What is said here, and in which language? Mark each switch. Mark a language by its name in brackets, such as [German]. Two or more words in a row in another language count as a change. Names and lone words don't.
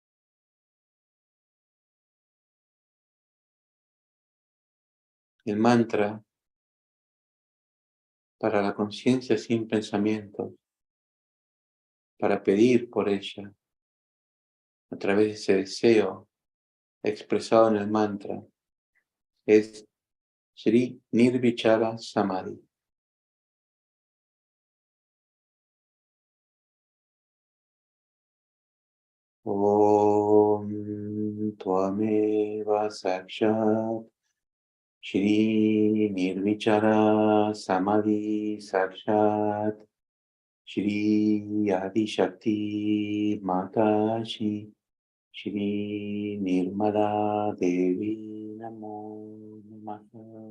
[Spanish] El mantra para la conciencia sin pensamiento, para pedir por ella, a través de ese deseo expresado en el mantra, es [Sanskrit] श्री निर्विचार समाधि. ॐ त्वमेव साक्षात् श्री निर्विचार समाधि साक्षात् श्री आदि शक्ति माताजी श्री निर्मला देवी नमो नमः.